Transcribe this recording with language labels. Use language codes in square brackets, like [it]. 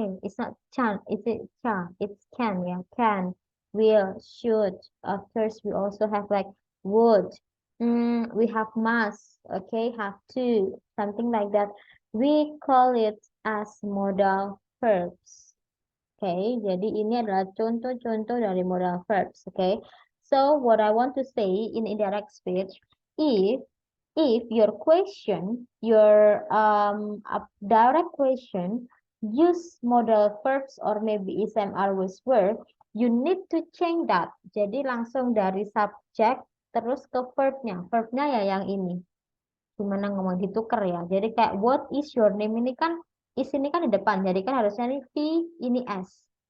[en] It's not can, is it cha? It's can, yeah, can, will, should. Of course, we also have like would. We have must, okay, have to, something like that. We call it as modal verbs. [id] Okay, jadi ini adalah contoh-contoh dari modal verbs. [en] Okay, so what I want to say in indirect speech, if your question, your direct question use modal verbs or maybe ism, are, was, were, you need to change that. [id] Jadi langsung dari subject terus ke verbnya. Verbnya ya yang ini. Gimana ngomong ditukar ya. Jadi kayak [en] what is your name [id] ini kan is ini kan di depan. Jadi kan harusnya ini V, ini S.